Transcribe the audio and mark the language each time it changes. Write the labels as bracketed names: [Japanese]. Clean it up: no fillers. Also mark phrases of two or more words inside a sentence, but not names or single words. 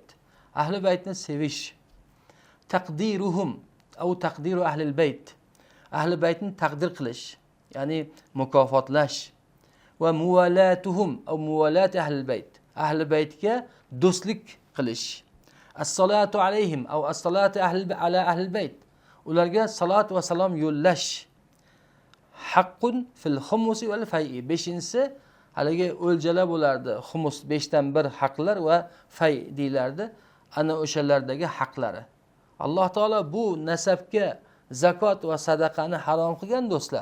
[Uzbek] Ahli baytni sevish. [Arabic] تقديرهم أو تقدير أهل البيت. [Uzbek] Ahli baytni taqdir qilish, ya'ni mukofotlash. [Arabic] وموالاتهم أو موالاة أهل البيت. [Uzbek] Ahli baytga do'stlik qilish. [Arabic] الصلاة عليهم أو الصلاة على أهل البيت. [Uzbek] Ularga salat va salom yo'llash. [Arabic] حق في الخمس والفيء. [Uzbek] 5-inchisi haligi o'ljalar bo'lardi. Xumus 5dan 1 haqlar va fay deylardi. Ana o'shalardagi haqlari. Alloh taolo bu nasabga zakot va sadaqani harom qilgan do'stlar.